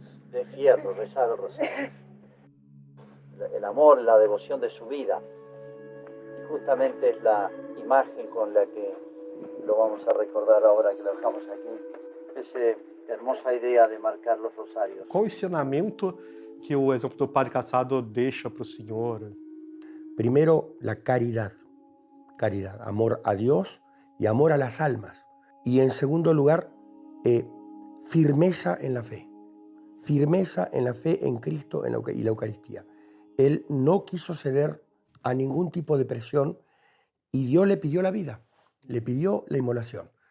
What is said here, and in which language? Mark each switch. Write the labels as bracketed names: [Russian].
[Spanish] De fierro, rezar el rosario. El amor, la devoción de su vida. Y justamente es la imagen con la que lo vamos a recordar ahora que lo dejamos aquí. Esa hermosa idea de marcar los rosarios. [Portuguese] Qual o ensinamento que o exemplo do Padre Casado deixa para o senhor? [Spanish] Primero, la caridad. Caridad, amor a Dios y amor a las almas. Y en segundo lugar, firmeza en la fe. Firmeza en la fe en Cristo y la Eucaristía. Él no quiso ceder a ningún tipo de presión y Dios le pidió la vida, le pidió la inmolación.